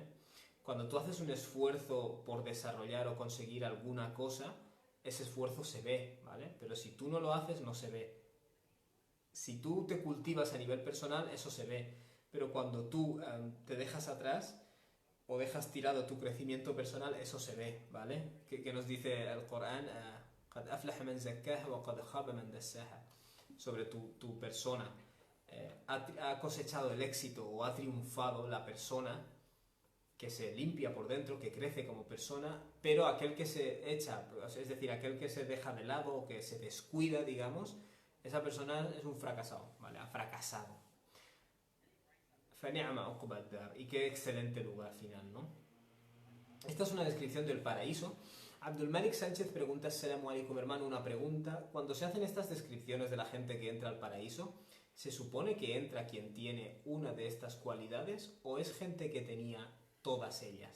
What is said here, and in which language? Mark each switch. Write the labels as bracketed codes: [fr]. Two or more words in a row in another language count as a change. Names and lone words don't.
[es] Cuando tú haces un esfuerzo por desarrollar o conseguir alguna cosa, ese esfuerzo se ve, ¿vale? Pero si tú no lo haces, no se ve. Si tú te cultivas a nivel personal, eso se ve. Pero cuando tú te dejas atrás o dejas tirado tu crecimiento personal, eso se ve, ¿vale? Que nos dice el Corán, [ar] قَدْ أَفْلَحَ مَنْ زَكَّاهَا وَقَدْ خَابَ مَنْ دَسَّاهَا, [es] sobre tu persona. Ha cosechado el éxito o ha triunfado la persona que se limpia por dentro, que crece como persona, pero aquel que se echa, es decir, aquel que se deja de lado o que se descuida, digamos, esa persona es un fracasado, ¿vale? Ha fracasado. [ar] فَنِعْمَ عُقْبَى الدَّارِ. [es] Y qué excelente lugar final, ¿no? Esta es una descripción del paraíso. Abdul Malik Sánchez pregunta, [ar] السلام عليكم, [es] hermano, una pregunta. Cuando se hacen estas descripciones de la gente que entra al paraíso, ¿se supone que entra quien tiene una de estas cualidades o es gente que tenía todas ellas?